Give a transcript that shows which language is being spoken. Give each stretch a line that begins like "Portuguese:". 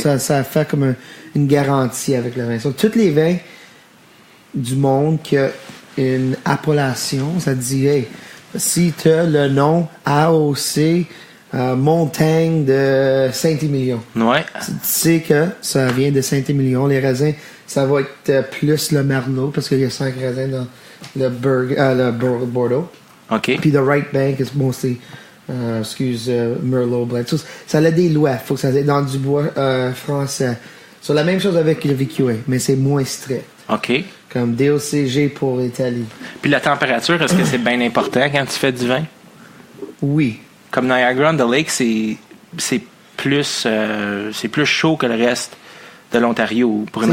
French: Ça fait comme une garantie avec le vin. So, tous les vins du monde qui a une appellation, ça dit, hey, si tu as le nom AOC Montagne de Saint-Émilion, Ouais. tu sais que ça vient de Saint-Émilion. Les raisins, ça va être plus le Merlot parce qu'il y a 5 raisins dans le Bordeaux. OK.
English: Puis the right bank is mostly Merlot Blanc.
French: Ça a des lois. Faut que ça soit dans du bois français. C'est la même chose avec le VQA, mais c'est moins strict. OK. Comme DOCG pour l'Italie. Puis la température, est-ce que c'est bien important quand tu fais du vin? Oui. Comme Niagara on the Lake, c'est plus chaud que le reste de l'Ontario pour une